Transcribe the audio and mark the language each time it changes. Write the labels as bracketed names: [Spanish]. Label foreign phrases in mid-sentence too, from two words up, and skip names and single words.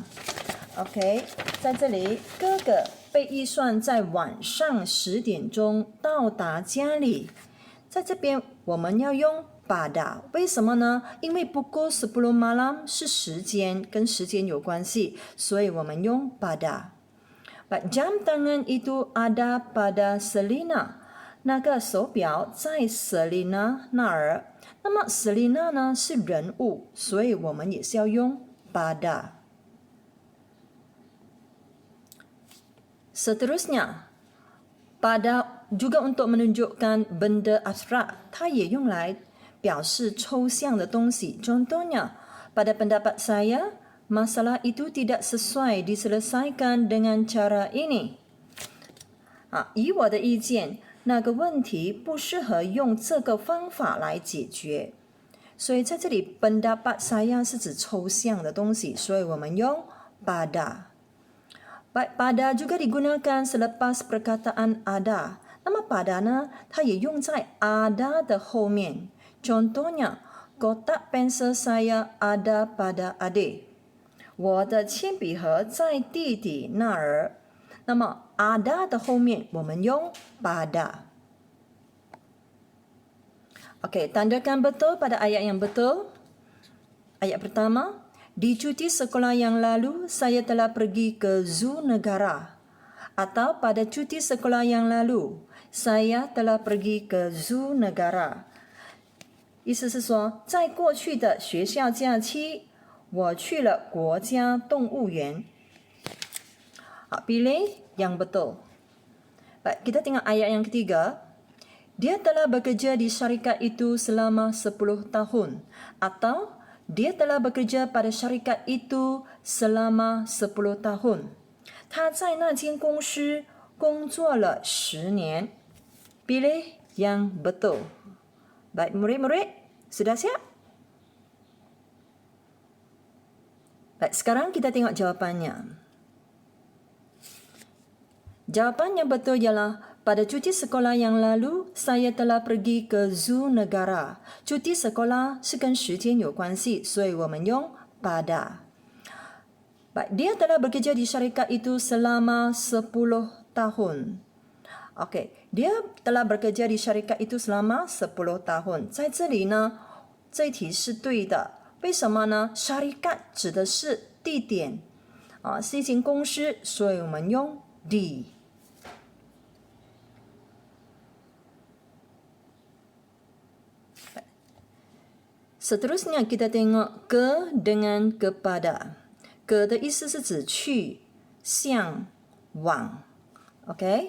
[Chinese] Okey, 在这里，哥哥被预算在晚上10点钟到达家里。在这边我们要用 pada， 为什么呢？因为 [Malay] pukul 10 malam [Chinese] 是时间，跟时间有关系，所以我们用 pada。 [Malay] Jam tangan itu ada pada Selina。 [Chinese] 那个手表在 Selina 那儿。那么 Selina 呢是人物，所以我们也是要用 pada。 [Malay] Seterusnya, pada juga untuk menunjukkan benda abstrak, [Chinese] 它也用来表示抽象的东西。 [Malay] Contohnya, pada pendapat saya, masalah itu tidak sesuai diselesaikan dengan cara ini. [Chinese] 以我的意见，那个问题不适合用这个方法来解决。所以在这里 [Malay] pendapat saya [Chinese] 是指抽象的东西，所以我们用 pada。 [Malay] Baik, pada juga digunakan selepas perkataan ada. Nama pada 呢， [Chinese] 它也用在 [Malay] ada [Chinese] 的后面。 [Malay] Contohnya, kotak pensel saya ada pada adik. [Chinese] 我的铅笔盒在弟弟那儿。那么 ada 的后面我们用 pada. [Malay] Okey, tandakan betul pada ayat yang betul. Ayat pertama, di cuti sekolah yang lalu saya telah pergi ke zoo negara. Atau pada cuti sekolah yang lalu saya telah pergi ke zoo negara. [Chinese] 意思是说，在过去的学校假期，我去了国家动物园。 [Malay] Pilih yang betul. Baik, kita tengok ayat yang ketiga. Dia telah bekerja di syarikat itu selama 10 tahun. Atau dia telah bekerja pada syarikat itu selama 10 tahun. [Chinese] 他在那间公司工作了10年. [Malay] Pilih yang betul. Baik, murid-murid, sudah siap? Baik, sekarang kita tengok jawapannya. Jawapan yang betul ialah pada cuti sekolah yang lalu, saya telah pergi ke zoo negara. Cuti sekolah [Chinese] 是跟时间有关系，所以我们用 pada. [Malay] Baik, dia telah bekerja di syarikat itu selama 10 tahun. Okey, dia telah bekerja di syarikat itu selama 10 tahun. [Chinese] 在这里呢，这一题是对的。为什么呢？ syarikat 指的是地点，是一间公司，所以我们用 di。 [Malay] Seterusnya kita tengok ke dengan kepada. [Chinese] Ke 的意思是指去、向、往。Okay?